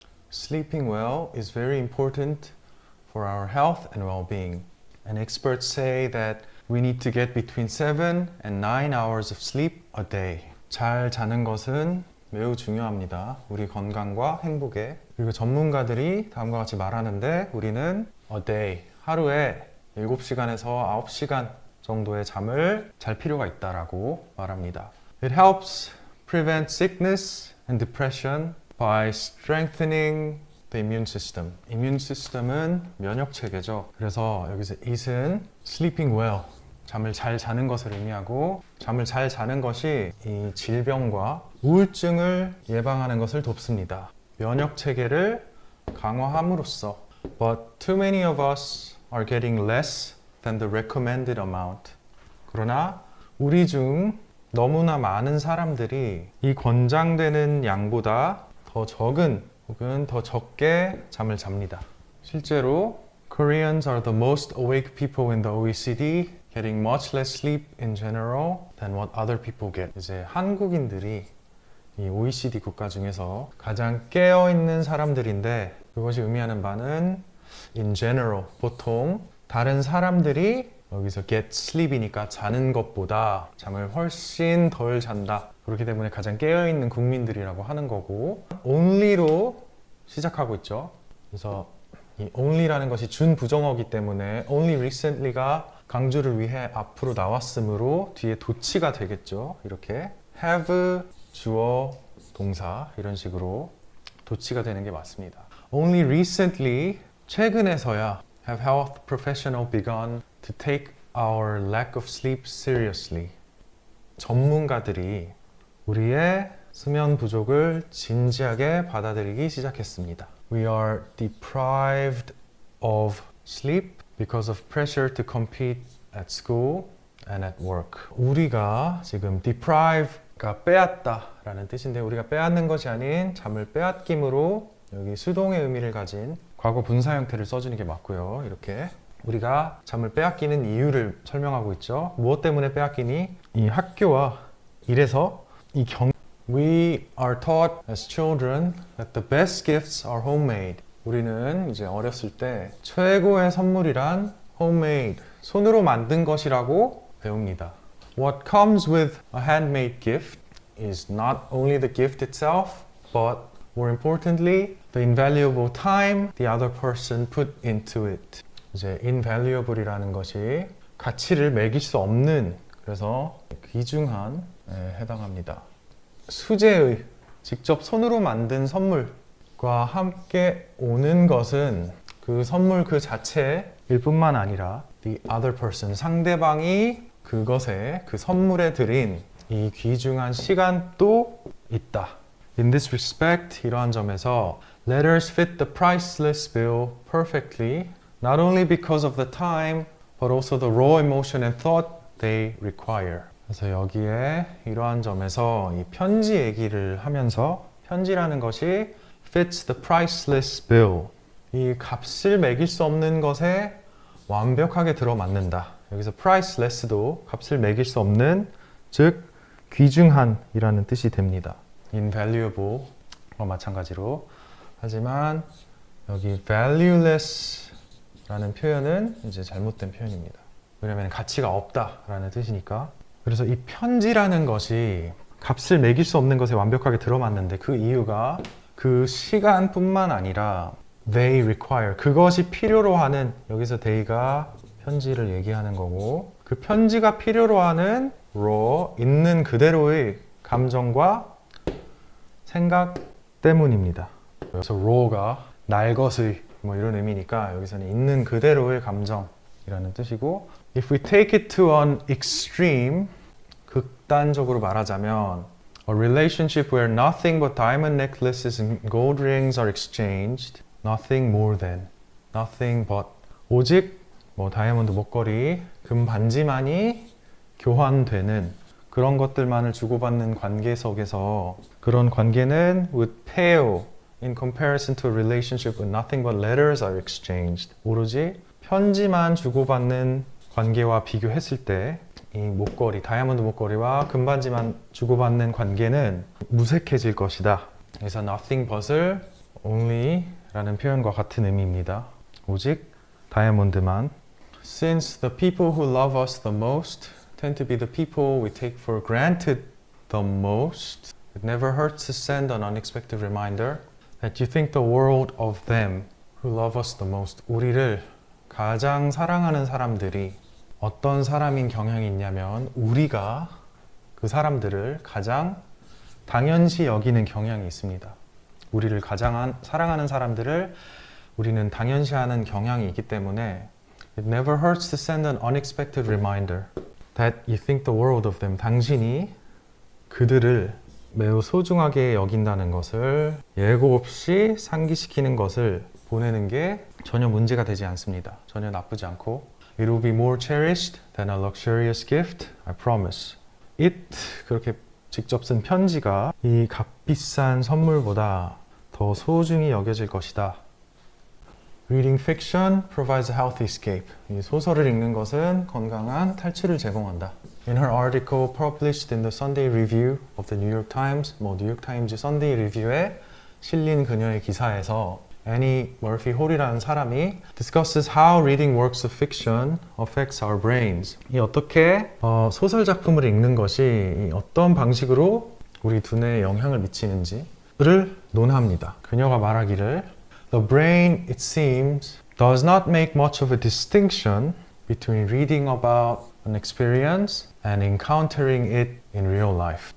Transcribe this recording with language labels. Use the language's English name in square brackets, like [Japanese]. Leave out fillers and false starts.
[English] Sleeping well is very important for our health and well-being. And experts say that we need to get between 7 and 9 hours of sleep a day. [Korean] 잘 자는 것은 매우 중요합니다. 우리 건강과 행복에. 그리고 전문가들이 다음과 같이 말하는데 우리는 [English] a day, [Korean] 하루에 7시간에서 9시간 정도의 잠을 잘 필요가 있다라고 말합니다. [English] It helps prevent sickness and depression by strengthening the immune system. [Korean] immune system은 면역 체계죠. 그래서 여기서 it은 sleeping well, 잠을 잘 자는 것을 의미하고 잠을 잘 자는 것이 이 질병과 우울증을 예방하는 것을 돕습니다. 면역 체계를 강화함으로써 [English] But too many of us are getting less than the recommended amount. [Korean] 그러나 우리 중 너무나 많은 사람들이 이 권장되는 양보다 더 적은 혹은 더 적게 잠을 잡니다. 실제로 [English] Koreans are the most awake people in the OECD, getting much less sleep in general than what other people get. [Korean] 이제 한국인들이 이 OECD 국가 중에서 가장 깨어있는 사람들인데 그것이 의미하는 바는 [English] in general, [Korean] 보통 다른 사람들이 여기서 [English] get sleep이니까 [Korean] 자는 것보다 잠을 훨씬 덜 잔다. 그렇기 때문에 가장 깨어있는 국민들이라고 하는 거고 only로 시작하고 있죠. 그래서 이 only라는 것이 준부정어이기 때문에 only recently가 강조를 위해 앞으로 나왔으므로 뒤에 도치가 되겠죠. 이렇게 have, 주어, 동사 이런 식으로 도치가 되는 게 맞습니다. [English] Only recently, [Korean] 최근에서야 [English] have health professionals begun to take our lack of sleep seriously. [Korean] 전문가들이 우리의 수면 부족을 진지하게 받아들이기 시작했습니다. [English] We are deprived of sleep because of pressure to compete at school and at work. [Korean] 우리가 지금 deprive가 빼앗다 라는 뜻인데 우리가 빼앗는 것이 아닌 잠을 빼앗김으로 여기 수동의 의미를 가진 과거 분사 형태를 써주는 게 맞고요. 이렇게 우리가 잠을 빼앗기는 이유를 설명하고 있죠. 무엇 때문에 빼앗기니? 이 학교와 일에서 이 [English] We are taught as children that the best gifts are homemade. [Korean] 우리는 이제 어렸을 때 최고의 선물이란 homemade, 손으로 만든 것이라고 배웁니다. [English] What comes with a handmade gift is not only the gift itself, but more importantly, the invaluable time the other person put into it. [Korean] 이제 invaluable이라는 것이 가치를 매길 수 없는, 그래서 귀중한 해당합니다. 수제의 직접 손으로 만든 선물과 함께 오는 것은 그 선물 그 자체일 뿐만 아니라 [English] the other person, [Korean] 상대방이 그것에, 그 선물에 들인 이 귀중한 시간도 있다. [English] In this respect, [Korean] 이러한 점에서 [English] letters fit the priceless bill perfectly, not only because of the time, but also the raw emotion and thought they require. [Korean] 그래서 여기에 이러한 점에서 이 편지 얘기를 하면서 편지라는 것이 [English] fits the priceless bill. [Korean] 이 값을 매길 수 없는 것에 완벽하게 들어맞는다. 여기서 priceless도 값을 매길 수 없는, 즉 귀중한이라는 뜻이 됩니다. invaluable와 마찬가지로. 하지만 여기 valueless라는 표현은 이제 잘못된 표현입니다. 왜냐하면 가치가 없다라는 뜻이니까. 그래서 이 편지라는 것이 값을 매길 수 없는 것에 완벽하게 들어맞는데 그 이유가 그 시간뿐만 아니라 [English] they require, [Korean] 그것이 필요로 하는, 여기서 they가 편지를 얘기하는 거고 그 편지가 필요로 하는 raw, 있는 그대로의 감정과 생각 때문입니다. 그래서 raw가 날 것의 뭐 이런 의미니까 여기서는 있는 그대로의 감정이라는 뜻이고 [English] If we take it to an extreme, 극단적으로 말하자면 a relationship where nothing but diamond necklaces and gold rings are exchanged, nothing more than, nothing but, [Korean] 오직 뭐 다이아몬드 목걸이, 금 반지만이 교환되는 그런 것들만을 주고받는 관계 속에서 그런 관계는 [English] would pale in comparison to a relationship with nothing but letters are exchanged. [Korean] 오로지 편지만 주고받는 관계와 비교했을 때 이 목걸이, 다이아몬드 목걸이와 금반지만 주고받는 관계는 무색해질 것이다. 그래서 [English] nothing but을 [Korean] only라는 표현과 같은 의미입니다. 오직 다이아몬드만. [English] Since the people who love us the most tend to be the people we take for granted the most, it never hurts to send an unexpected reminder that you think the world of them who love us the most. [Korean] 우리를 가장 사랑하는 사람들이 어떤 사람인 경향이 있냐면 우리가 그 사람들을 가장 당연시 여기는 경향이 있습니다. 우리를 가장 사랑하는 사람들을 우리는 당연시하는 경향이 있기 때문에 [English] It never hurts to send an unexpected reminder that you think the world of them. [Korean] 당신이 그들을 매우 소중하게 여긴다는 것을 예고 없이 상기시키는 것을 보내는 게 전혀 문제가 되지 않습니다. 전혀 나쁘지 않고 [English] It will be more cherished than a luxurious gift, I promise. [Korean] It, 그렇게 직접 쓴 편지가 이 값비싼 선물보다 더 소중히 여겨질 것이다. [English] Reading fiction provides a healthy escape. [Korean] 이 소설을 읽는 것은 건강한 탈출을 제공한다. [English] In her article published in the Sunday Review of the New York Times, [Korean] 뉴욕 타임즈 Sunday Review에 실린 그녀의 기사에서 [English] Annie Murphy Hall이라는 사람이 discusses how reading works of fiction affects our brains. [Korean] 이 어떻게 소설 작품을 읽는 것이 어떤 방식으로 우리 두뇌에 영향을 미치는지를 논합니다. 그녀가 말하기를 [English] The brain, it seems, does not make much of a distinction between reading about an experience and encountering it in real life.